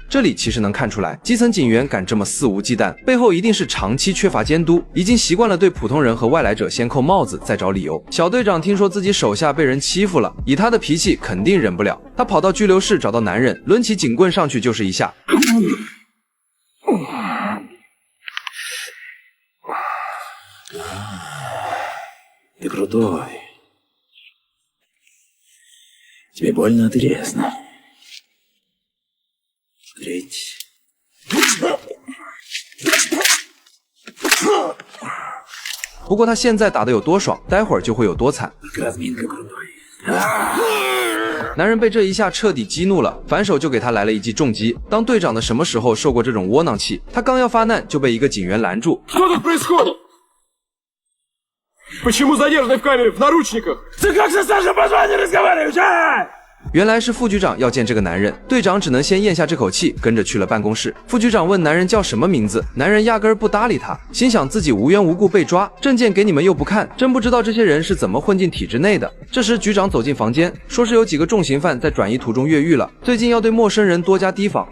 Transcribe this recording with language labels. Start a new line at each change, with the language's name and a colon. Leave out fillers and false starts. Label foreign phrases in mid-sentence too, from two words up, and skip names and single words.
Chinese: 这里其实能看出来，基层警员敢这么肆无忌惮，背后一定是长期缺乏监督，已经习惯了对普通人和外来者先扣帽子再找理由。小队长听说自己手下被人欺负了，以他的脾气肯定忍不了，他跑到拘留室找到男人，抡起警棍上去就是一下。
Russian: Ты крутой. Тебе больно интересно. Смотрите.
Chinese: 不过他现在打得有多爽，待会儿就会有多惨。男人被这一下彻底激怒了，反手就给他来了一记重击。当队长的什么时候受过这种窝囊气？他刚要发难，就被一个警员拦住。
Russian: Почему задержанный в камере в наручниках? Ты как со старшим по званию разговариваешь, а?
Chinese: 原来是副局长要见这个男人，队长只能先咽下这口气，跟着去了办公室。副局长问男人叫什么名字，男人压根儿不搭理他，心想自己无缘无故被抓，证件给你们又不看，真不知道这些人是怎么混进体制内的。这时局长走进房间，说是有几个重刑犯在转移途中越狱了，最近要对陌生人多加提防。